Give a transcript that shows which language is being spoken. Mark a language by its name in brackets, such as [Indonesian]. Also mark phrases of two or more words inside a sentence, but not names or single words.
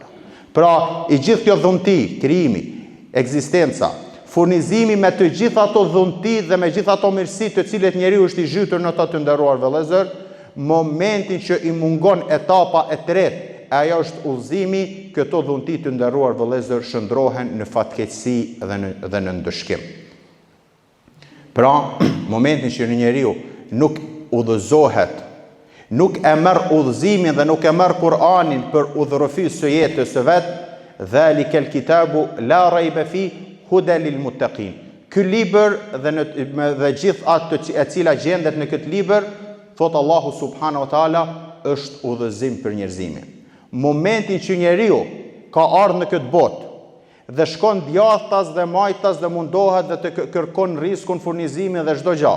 [Albanian] Pra, i gjithë kjo dhunti, krijimi, ekzistenca, furnizimi me të gjitha ato dhunti dhe me gjitha ato mirësi të cilet njeriu është i zhytur në të nderuar vëllezër, momentin që i mungon etapa e tretë, ajo është udhëzimi, këto dhunti të nderuar vëllezër shndrohen në fatkeqësi dhe në ndëshkim. Pra, momentin që njeriu nuk udhëzohet, nuk e merr udhëzimin dhe nuk e merr Kur'anin për udhërrëfis së jetës së vet, [Arabic] ذلك الكتاب لا ريب في هدى للمتقين. [Albanian] Ky libër dhe gjithë ato e cila gjendet në këtë libër, thot Allahu [Arabic] سبحانه وتعالى, [Albanian] është udhëzim për njerëzimin. Momentin që njeriu ka ardhur në këtë botë dhe shkon djathtas dhe majtas dhe mundohet dhe të kërkon riskun, furnizimin dhe çdo gjë,